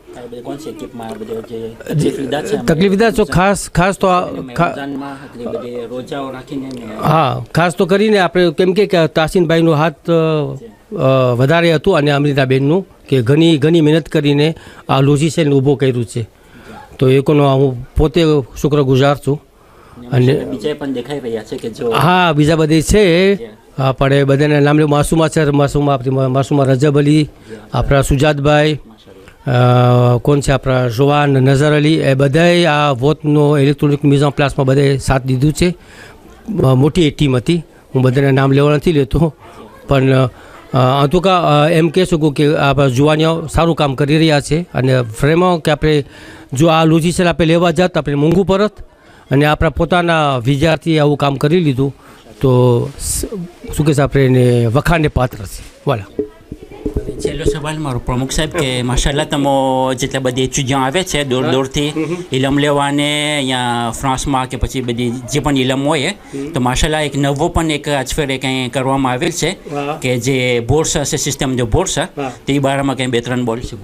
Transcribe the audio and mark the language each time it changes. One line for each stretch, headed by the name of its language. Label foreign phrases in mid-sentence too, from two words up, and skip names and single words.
Gujarati: તકલીફ વિધા છો ખાસ તો હા ખાસ તો કરીને આપણે કેમ કે તાસીનભાઈનો હાથ વધારે હતું અને અમરીના બેનનું કે ઘણી મહેનત કરીને આ લોજિસેલને ઊભો કર્યું છે તો એ કોનો હું પોતે શુક્રગુજાર છું. અને બીજા પણ દેખાઈ રહ્યા છે કે જો હા બીજા બધી છે હા પણ બધાના નામ લે માસુમા છે માસુમા રજબ અલી આપણા સુજાતભાઈ કોણ છે આપણા જોવાન નઝર અલી એ બધાએ આ વોટનો ઇલેક્ટ્રોનિક
French: mise en place
Gujarati: માં બધાએ સાથ દીધું છે. મોટી ટીમ હતી હું બધાના નામ લેવા નથી લેતો પણ
French: en tout cas
Gujarati: એમ કહી શકું કે આપણા જુવાનીઓ સારું કામ કરી રહ્યા છે અને vraiment કે આપણે જો આ લોજિસેલ આપણે લેવા જાત આપણે મોંઘું પરત અને આપણા પોતાના વિદ્યાર્થીએ આવું કામ કરી લીધું તો શું કહે છે આપણે એને વખાણને પાત્ર છે. voilà છેલ્લો સવાલ મારો પ્રમુખ સાહેબ કે માશાલ્લાહ તમે જેટલા બધી એચ્યુડિયન્ટ આવે છે દૂર દૂરથી ઇલમ લેવાને અહીંયા ફ્રાન્સમાં કે પછી બધી જે પણ ઇલમ હોય તો માશાલ્લાહ એક નવો પણ એક આજફેરે કંઈ કરવામાં આવેલ છે કે જે બોર્સ હશે સિસ્ટમ જો બોર્સ તો એ બારામાં કંઈ 2-3 બોલ છે.